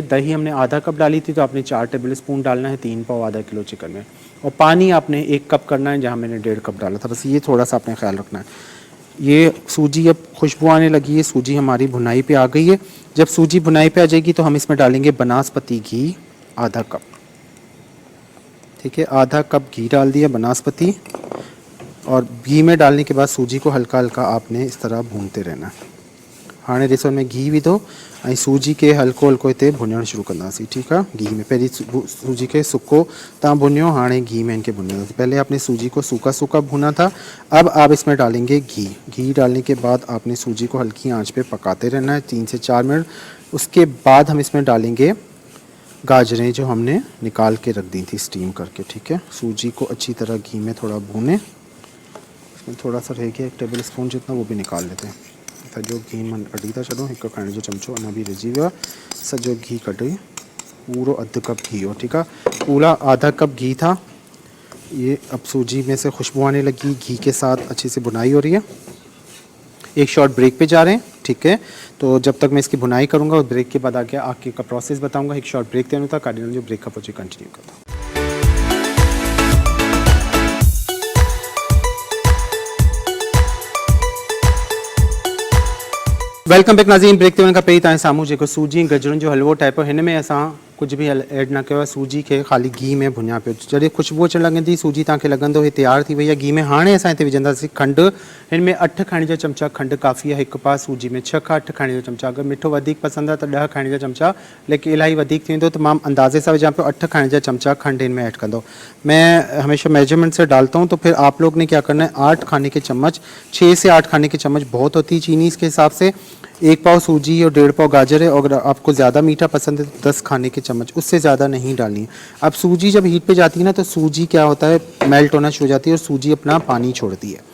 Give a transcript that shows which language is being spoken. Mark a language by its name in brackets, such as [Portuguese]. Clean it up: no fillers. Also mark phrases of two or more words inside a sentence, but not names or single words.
[Hindi] दही हमने आधा कप डाली थी तो आपने 4 [English] table spoon [Hindi] डालना है 3 पाव आधा किलो चिकन में, और पानी आपने 1 कप करना है जहाँ मैंने 1.5 कप डाला था। बस ये थोड़ा सा आपने ख्याल रखना है। ये सूजी अब खुशबू आने लगी है, सूजी हमारी भुनाई पे आ गई है। जब सूजी भुनाई पे आ जाएगी तो हम इसमें डालेंगे बनास्पति घी आधा कप। ठीक है, आधा कप घी डाल दिया बनास्पति, और घी में डालने के बाद सूजी को हल्का हल्का आपने इस तरह भूनते रहना है। [Sindhi] हाँ ॾिसो में घी विधो ऐं सूजी के हल्को हल्को हिते भुञणु शुरू कंदासीं। ठीक है, घी में पहिरीं सूजी के सुको तव्हां भुनियो, हाणे घी में इनके भुनियो। [Hindi] पहले आपने सूजी को सूखा सूखा भुना था, अब आप इसमें डालेंगे घी। घी डालने के बाद आपने सूजी को हल्की आंच पे पकाते रहना है 3 से 4 मिनट। उसके बाद हम इसमें डालेंगे गाजरें जो हमने निकाल के रख दी थी स्टीम करके। ठीक है, सूजी को अच्छी तरह घी में थोड़ा भूनें। इसमें थोड़ा सा रह गया 1 [English] table spoon [Hindi] जितना, वो भी निकाल लेते हैं। [Sindhi] सजो घी मन कढी था छॾो, 1 खाइण जो चमचो अञा भी रहिजी वियो आहे। सजो घी कढी, पूरो अधु कप घी हो। [Hindi] ठीक है, पूरा आधा कप घी था। ये अब सूजी में से खुशबू आने लगी, घी के साथ अच्छे से भुनाई हो रही है। एक [English] short break [Hindi] पे जा रहे हैं। ठीक है, तो जब तक मैं इसकी भुनाई करूँगा उस ब्रेक के बाद आगे का प्रोसेस बताऊँगा। एक [English] short break [Hindi] देना था, कार्डिनल जो ब्रेकअप हो कंटिन्यू करता हूँ। [English] welcome back [Hindi] नाज़रीन। [Sindhi] ब्रेक ते वञण खां पहिरीं तव्हांजे साम्हूं जेको सूजी गजरुनि जो हलवो ठाहियो, हिन में असां कुछ भी ऐड न कयो आहे। सूजी के खाली घी में भुञा पियो, जॾहिं खुशबू अचणु लॻंदी सूजी तव्हांखे लॻंदो हे तैयार थी वई आहे घी में। हाणे असां हिते विझंदासीं खंडु। हिन में 8 खाइण जा चमचा खंडु काफ़ी आहे। 1 पा सूजी में 6 खां 8 खाइण जा चमचा। अगर मिठो वधीक पसंद आहे त 10 खाइण जा चमचा, लेकिन इलाही वधीक थी वेंदो त मां अंदाज़े सां विझां पियो 8 खाइण जा चमचा खंड इनमें ऐड कंदो। [Hindi] मैं हमेशा मेजरमेंट से डालता हूँ, तो फिर आप लोग ने क्या करना है, 8 खाने के चम्मच, 6 से 8 खाने के चम्मच बहुत होती है चीनी इसके हिसाब से। 1 पाव सूजी और 1.5 पाव गाजर है, और अगर आपको ज़्यादा मीठा पसंद है तो 10 खाने के चम्मच, उससे ज़्यादा नहीं डालनी है। अब सूजी जब हीट पे जाती है ना, तो सूजी क्या होता है, मेल्ट होना शुरू हो जाती है और सूजी अपना पानी छोड़ती है।